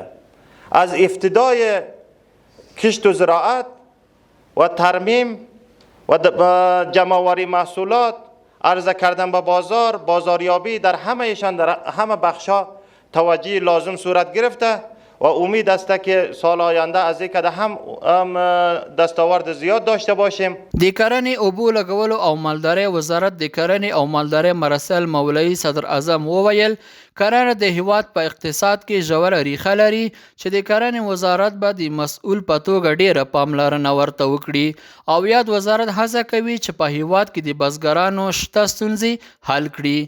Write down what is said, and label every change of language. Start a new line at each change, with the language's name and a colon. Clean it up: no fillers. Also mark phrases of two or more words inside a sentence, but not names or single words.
Persian: از ابتدای کشت و زراعت و ترمیم و جمع‌آوری محصولات، عرضه کردن به بازار، بازاریابی، در همهشان در همه بخشا توجه لازم صورت گرفته و امید است که سال آینده از یک هم دستاورد زیاد داشته باشیم.
Pashto: د کرنې اوبو لګولو او مالدارۍ وزارت د کرنې او مالدارۍ مرستیال مولوي صدر اعظم وویل کرنه د هیواد په اقتصاد کې ژوره ریښه لري چې د کرنې وزارت به د مسؤل په توګه ډیره پاملرنه ورته وکړي او یاد وزارت هڅه کوي چې په هیواد کې د بزګرانو شته ستونزې حل کړي.